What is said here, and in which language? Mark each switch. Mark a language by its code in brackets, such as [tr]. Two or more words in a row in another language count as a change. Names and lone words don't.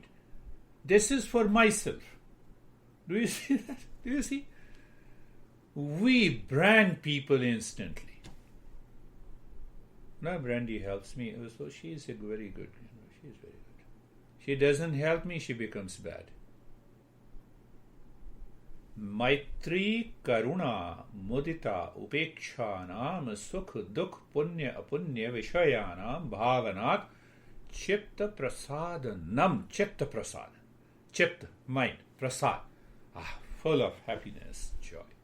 [en] This is for myself. Do you see that? Do you see? We brand people instantly. Now Brandy helps me. So she is very good. She is very good. She doesn't help me, she becomes bad. [sa] मैत्री, करुणा, मुदिता, उपेक्षा, नाम, सुख, दुःख, पुण्य, अपुण्य, विषयाणां, भावनातः, चित्त प्रसादनम्, चित्त प्रसाद. Chitta, [en] mind, Prasad. Full of happiness, joy.